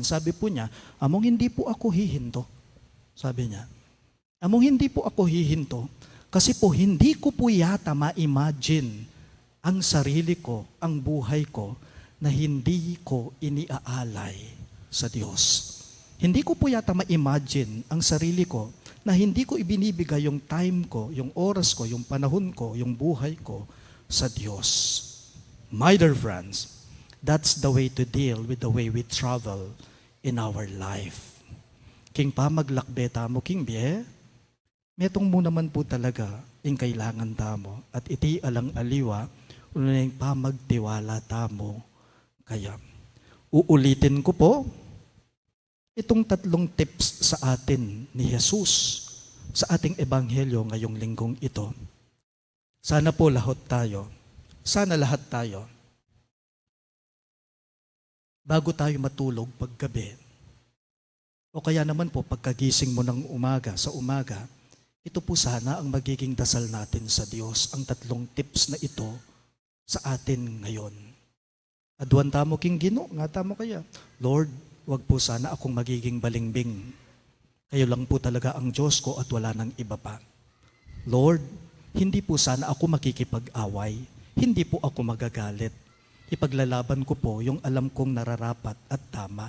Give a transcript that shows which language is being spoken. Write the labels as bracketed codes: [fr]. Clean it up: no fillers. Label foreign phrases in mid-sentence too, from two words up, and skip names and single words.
[tl] Sabi po niya, Among, hindi po ako hihinto. Sabi niya, Among, hindi po ako hihinto kasi po hindi ko po yata ma-imagine ang sarili ko, ang buhay ko, na hindi ko iniaalay sa Diyos. Hindi ko po yata ma-imagine ang sarili ko na hindi ko ibinibigay yung time ko, yung oras ko, yung panahon ko, yung buhay ko sa Diyos. [en] My dear friends, that's the way to deal with the way we travel in our life. [pam] King pa maglakbeta mo, King Bie, metong mo naman po talaga yung kailangan tamo at iti alang aliwa, unang pamagtiwala tamo. [tl] Kaya, uulitin ko po, itong 3 tips sa atin ni Jesus sa ating ebanghelyo ngayong linggong ito. Sana po lahat tayo, bago tayo matulog paggabi, o kaya naman po pagkagising mo ng sa umaga, ito po sana ang magiging dasal natin sa Diyos, ang 3 tips na ito sa atin ngayon. [pam] Aduan tamo king Gino, nga tamo kaya, Lord, [tl] wag po sana akong magiging balingbing. Kayo lang po talaga ang Diyos ko at wala nang iba pa. Lord, hindi po sana ako makikipag-away. Hindi po ako magagalit. Ipaglalaban ko po yung alam kong nararapat at tama.